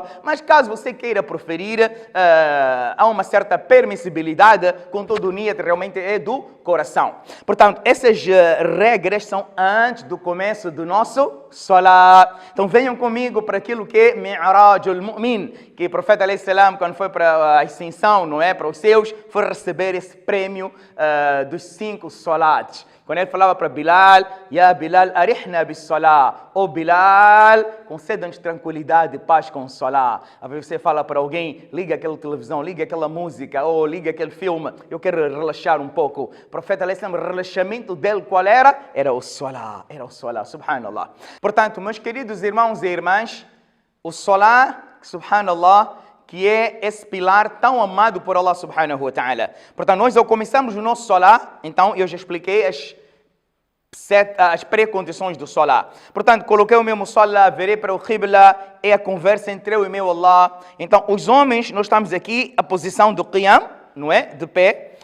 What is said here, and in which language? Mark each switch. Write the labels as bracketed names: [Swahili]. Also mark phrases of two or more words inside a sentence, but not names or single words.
[Portuguese] Mas caso você queira proferir, há uma certa permissibilidade, contudo o niyat realmente é do coração. Portanto, essas regras são antes do começo do nosso salah. Então venham comigo para aquilo que é [Arabic] معراج المؤمن, [Portuguese] que o profeta [Arabic] عليه السلام, [Portuguese] quando foi para a ascensão, não é, para os céus, foi receber esse prêmio dos 5 salats. Quando ele falava para Bilal, [Arabic] يا بلال أرحنا بالصلاة. [Portuguese] Ô Bilal, conceda-nos tranquilidade e paz com o salah. Às vezes você fala para alguém, liga aquela televisão, liga aquela música, ou liga aquele filme, eu quero relaxar um pouco. O profeta, o relaxamento dele qual era? Era o salah, subhanallah. Portanto, meus queridos irmãos e irmãs, o salah, subhanallah, que é esse pilar tão amado por Allah [Arabic] سبحانه وتعالى. [Portuguese] Portanto, nós ao começarmos o nosso salah, então eu já expliquei as pré-condições do salah. Portanto, coloquei o meu salah, virei para o qibla, é a conversa entre eu e meu Allah. Então, os homens, nós estamos aqui, a posição do qiyam, não é? De pé.